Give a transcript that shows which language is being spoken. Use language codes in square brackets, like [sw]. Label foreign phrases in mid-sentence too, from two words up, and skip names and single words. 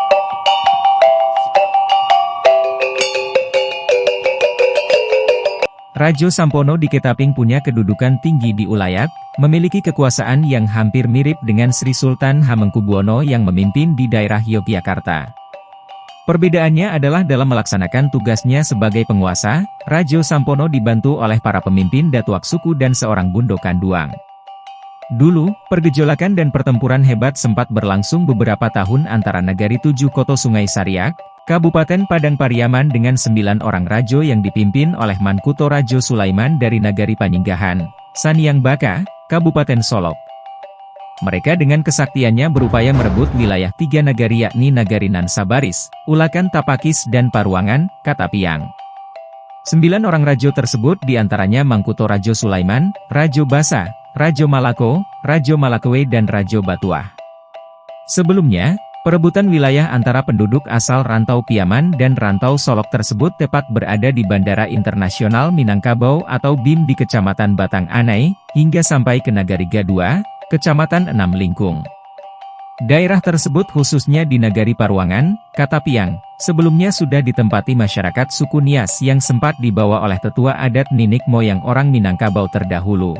[id] Rajo Sampono di Ketaping punya kedudukan tinggi di ulayat, memiliki kekuasaan yang hampir mirip dengan Sri Sultan Hamengkubuwono yang memimpin di daerah Yogyakarta. Perbedaannya adalah dalam melaksanakan tugasnya sebagai penguasa, Rajo Sampono dibantu oleh para pemimpin Datuak suku dan seorang Bundo Kanduang. Dulu, pergejolakan dan pertempuran hebat sempat berlangsung beberapa tahun antara nagari Tujuh Koto Sungai Sariak, Kabupaten Padang Pariaman dengan 9 orang rajo yang dipimpin oleh Mankuto Rajo Sulaiman dari nagari Paninggahan, Saniang Baka, Kabupaten Solok. Mereka dengan kesaktiannya berupaya merebut wilayah 3 nagari yakni nagari Nan Sabaris, Ulakan Tapakis dan Paruangan, Katapiang. 9 orang rajo tersebut diantaranya Mangkuto Rajo Sulaiman, Rajo Basa, Rajo Malako, Rajo Malakewe dan Rajo Batuah. Sebelumnya, perebutan wilayah antara penduduk asal Rantau Piaman dan Rantau Solok tersebut tepat berada di Bandara Internasional Minangkabau atau BIM di Kecamatan Batang Anai, hingga sampai ke Nagari Gadua, Kecamatan Enam Lingkung. Daerah tersebut khususnya di Nagari Paruangan, Katapiang, sebelumnya sudah ditempati masyarakat suku Nias yang sempat dibawa oleh tetua adat Ninik Moyang orang Minangkabau terdahulu.